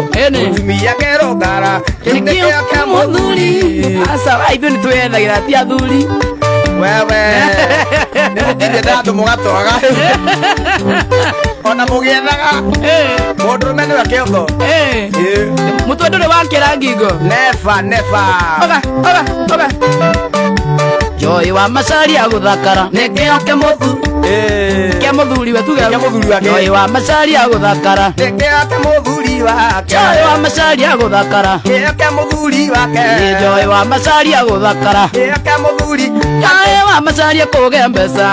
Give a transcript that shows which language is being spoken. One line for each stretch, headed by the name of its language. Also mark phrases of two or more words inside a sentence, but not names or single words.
Kikuyu: Mutumia angirogara nikioke muthuri. Asa ithuĩ nĩ twĩyethagira ti athuri. Wewe nĩ mũkinyie ndatũ mũgatwaga. Ona mũgĩethaga mũndũrũme nĩwe kĩongo. Mũtwe ndũrĩ wakĩra ngingo.
English: Never.
Kikuyu: Oga. Joy wa Macharia gũthakara nikioke muthuri. Kia muthuri we tuge. Kia muthuri wake. Joy wa Macharia gũthakara nikioke muthuri. muthuri wake Joy wa macaria guthakara Eke muthuri wake Joy wa macaria guthakara Eke muthuri Joy wa macaria kuge mbeca